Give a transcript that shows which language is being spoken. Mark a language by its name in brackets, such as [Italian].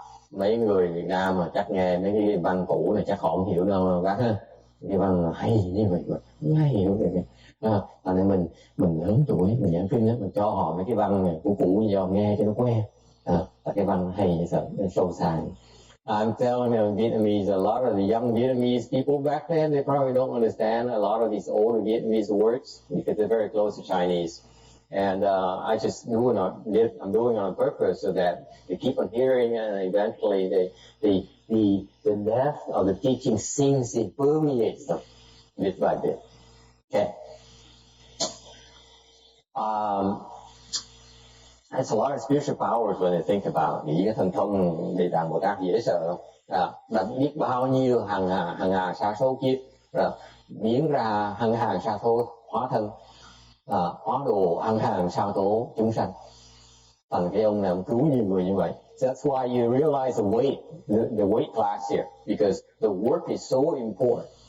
[Vietnamese] Mấy người Việt Nam mà chắc nghe mấy cái văn cũ này chắc họ không hiểu đâu bác ha. Cái văn hay như vậy mà không ai hiểu được. Nên mình lớn tuổi mình giảng kinh đó, mình cho họ mấy cái văn này cũ như họ nghe cho nó quen. Cái văn hay như sợ sâu xa. [English] I'm telling you, Vietnamese, a lot of the young Vietnamese people back then, they probably don't understand a lot of these older Vietnamese words because they're very close to Chinese. And I just I'm doing it on purpose so that they keep on hearing, and eventually the depth of the teaching sinks in, permeates them bit by bit. Okay. There's a lot of spiritual powers when they think about it. [Vietnamese] Nghĩ cái thần thông Địa Tạng Bồ Tát dễ sợ không? Đã biết bao nhiêu hàng hà sa số kiếp, biến ra hàng hà sa số hóa thân, hóa độ hàng hàng sa số chúng sanh. Thành cái ông này ông cứu nhiều người như vậy. [English] So that's why you realize the weight class here, because the work is so important.